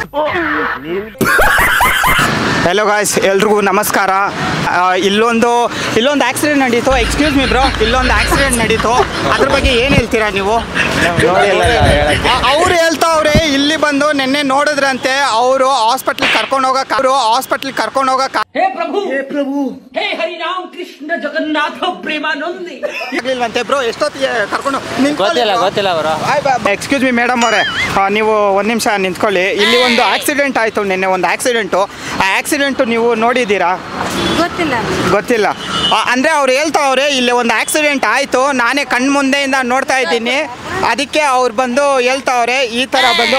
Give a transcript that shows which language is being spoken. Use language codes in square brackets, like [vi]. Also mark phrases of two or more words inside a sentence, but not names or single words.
[en] hello guys, [kn] ಎಲ್ರಿಗೂ ನಮಸ್ಕಾರ. ಇಲ್ಲೊಂದು ಆಕ್ಸಿಡೆಂಟ್ ನಡೀತು. [en] excuse me bro, [kn] ಇಲ್ಲೊಂದು ಆಕ್ಸಿಡೆಂಟ್ ನಡೀತು, ಅದ್ರ ಬಗ್ಗೆ ಏನು ಹೇಳ್ತೀರಾ ನೀವು? ಅವ್ರು ಹೇಳ್ತಾವ್ರೆ ಇಲ್ಲಿ ಬಂದು ನಿನ್ನೆ ನೋಡಿದ್ರಂತೆ. ಅವರು ಹಾಸ್ಪಿಟ್ಲಿಗೆ ಕರ್ಕೊಂಡು ಹೋಗಕ್ಕೆ [hi] हे प्रभु हे हरि राम कृष्ण जगन्नाथ प्रेमानंदी [kn] ಇಲ್ವಂತೆ. ಬ್ರೋ ಎಷ್ಟೊತ್ತಿಗೆ ಕರ್ಕೊಂಡು? ಗೊತ್ತಿಲ್ಲ ಅವರು. [en] excuse me madam [kn] ಅವರೇ, ನೀವು ಒಂದು ನಿಮಿಷ ನಿಂತ್ಕೊಳ್ಳಿ. ಇಲ್ಲಿ ಒಂದು ಆಕ್ಸಿಡೆಂಟ್ ಆಯಿತು ನಿನ್ನೆ, ಒಂದು ಆಕ್ಸಿಡೆಂಟು. ಆ ಆಕ್ಸಿಡೆಂಟು ನೀವು ನೋಡಿದ್ದೀರಾ? ಗೊತ್ತಿಲ್ಲ. ಅಂದರೆ ಅವ್ರು ಹೇಳ್ತಾವ್ರೆ ಇಲ್ಲಿ ಒಂದು ಆಕ್ಸಿಡೆಂಟ್ ಆಯಿತು, ನಾನೇ ಕಣ್ಣು ಮುಂದೆಯಿಂದ ನೋಡ್ತಾ ಇದ್ದೀನಿ, ಅದಕ್ಕೆ ಅವ್ರು ಬಂದು ಹೇಳ್ತಾವ್ರೆ ಈ ಥರ ಬಂದು.